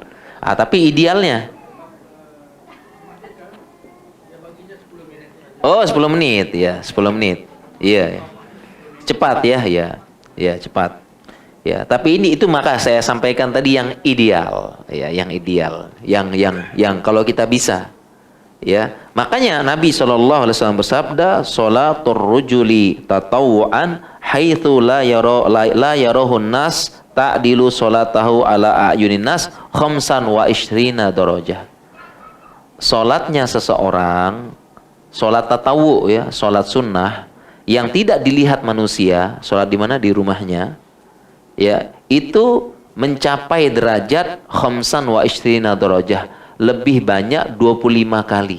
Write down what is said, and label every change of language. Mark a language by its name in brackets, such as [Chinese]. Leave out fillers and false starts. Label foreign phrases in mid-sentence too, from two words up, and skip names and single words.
[Indonesian] Tapi idealnya. Oh, 10 menit ya, 10 menit. Iya. Cepat ya, ya. Ya, cepat. Ya, tapi ini itu maka saya sampaikan tadi yang ideal, ya, yang ideal. Yang kalau kita bisa. Ya, makanya Nabi SAW bersabda, [Arabic] "صلاة الرجل تطوعا حيث لا يراه الناس تعدل صلاته على أعين الناس خمسا وعشرين درجة." [Indonesian] Salatnya seseorang, salat tatawwu ya, salat sunnah yang tidak dilihat manusia, salat di mana? Di rumahnya. Ya, itu mencapai derajat [Arabic] خمسا وعشرين درجة. [Indonesian] Lebih banyak 25 kali.